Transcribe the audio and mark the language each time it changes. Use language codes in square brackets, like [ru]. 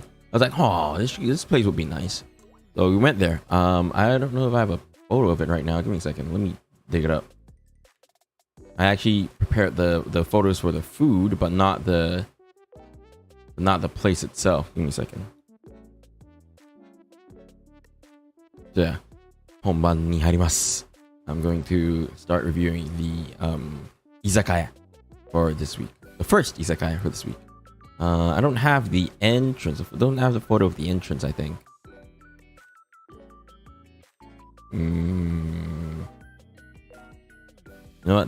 [en] I was like, oh, this place would be nice. So we went there. I don't know if I have a photo of it right now. Give me a second. Let me dig it up. I actually prepared the photos for the food, but not the place itself. Give me a second. So yeah, [ja] 本番に入ります. [en] I'm going to start reviewing the izakaya for this week. The first izakaya for this week. I don't have the entrance. I don't have the photo of the entrance, I think. You know what?